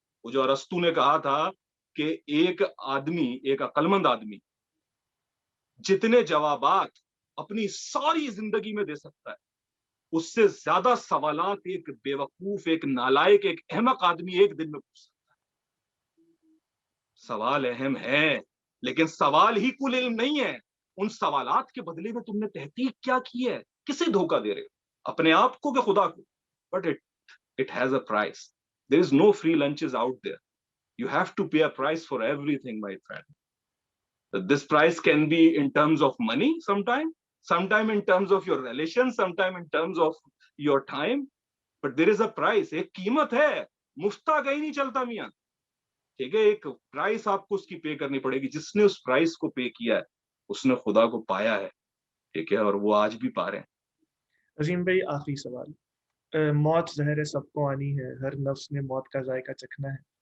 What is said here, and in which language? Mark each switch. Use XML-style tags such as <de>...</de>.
<ur>وہ جو ارسطو نے کہا تھا کہ ایک آدمی، ایک عقلمند آدمی جتنے جوابات اپنی ساری زندگی میں دے سکتا ہے، اس سے زیادہ سوالات ایک بیوقوف، ایک نالائق، ایک احمق آدمی ایک دن میں پوچھ سکتا ہے. سوال اہم ہے، لیکن سوال ہی کل علم نہیں ہے. ان سوالات کے بدلے میں تم نے تحقیق کیا کی ہے؟ کسے دھوکہ دے رہے ہو، اپنے آپ کو کہ خدا کو؟ But</ur> <en>it has a price. There is no free lunches out there. You have to pay a price for everything, my friend. This price can be in terms of money sometime in terms of your relations, sometime in terms of your time. But there is a price.</en> <ur>ایک قیمت ہے، مفتہ کہیں نہیں چلتا میاں. ٹھیک ہے، ایک پرائس آپ کو اس کی پے کرنی پڑے گی. جس نے اس پرائس کو پے کیا ہے اس نے خدا کو پایا ہے. ٹھیک ہے، اور وہ آج بھی پا رہے ہیں. عظیم بھائی آخری سوال، موت ظاہر ہے سب کو آنی ہے، ہر نفس نے موت کا ذائقہ چکھنا ہے.</ur>